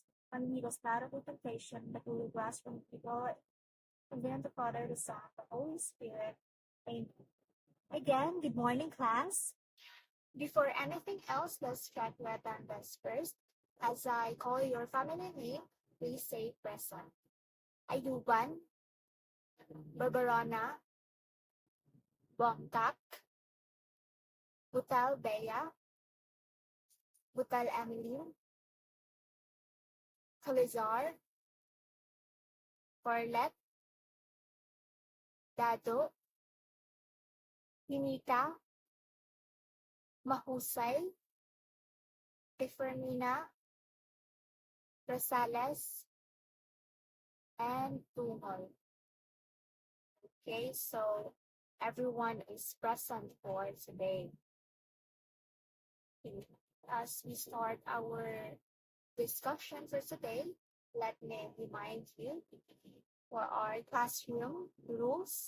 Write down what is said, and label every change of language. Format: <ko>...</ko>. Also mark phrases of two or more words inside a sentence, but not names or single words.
<en>And lead us not into temptation, but deliver us from evil. And then the Father, the Son, the Holy Spirit. Amen. Again, good morning, class. Before anything else, let's check the attendance first. As I call your family name, please say present. Ayuban, Barbarona, Bongkak, Butal Bea, Butal Emily, Calizar, Corlet, Dado, Hinita, Mahusay, Tifernina, Rosales, and Tunol. Okay, so everyone is present for today. As we start our discussion for today, let me remind you for our classroom rules.</en>